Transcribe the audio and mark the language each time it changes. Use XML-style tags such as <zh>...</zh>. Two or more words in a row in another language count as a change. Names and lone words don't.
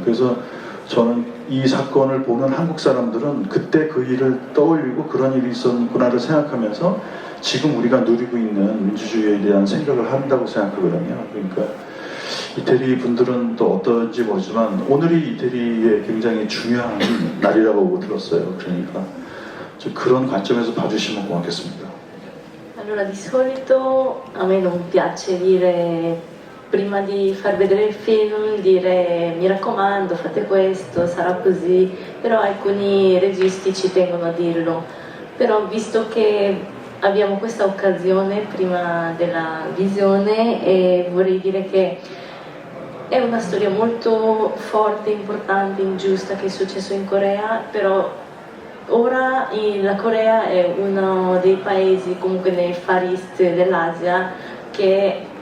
<ko>그래서 저는 이 사건을 보는 한국 사람들은 그때 그 일을 떠올리고 그런 일이 있었구나를 생각하면서 지금 우리가 누리고 있는 민주주의에 대한 생각을 한다고 생각하거든요. 그러니까 이태리 분들은 또 어떤지 모르지만 오늘이 이태리의 굉장히 중요한 날이라고 들었어요. 그러니까 그런 관점에서 봐주시면 고맙겠습니다.</ko> <it>Allora, di solito a me non piace dire, prima di far vedere il film, dire mi raccomando, fate questo, sarà così, però alcuni registi ci tengono a dirlo. Però visto che abbiamo questa occasione prima della visione, e vorrei dire che è una storia molto forte, importante, ingiusta che è successo in Corea, però ora la Corea è uno dei paesi comunque nei Far East dell'Asia che</it>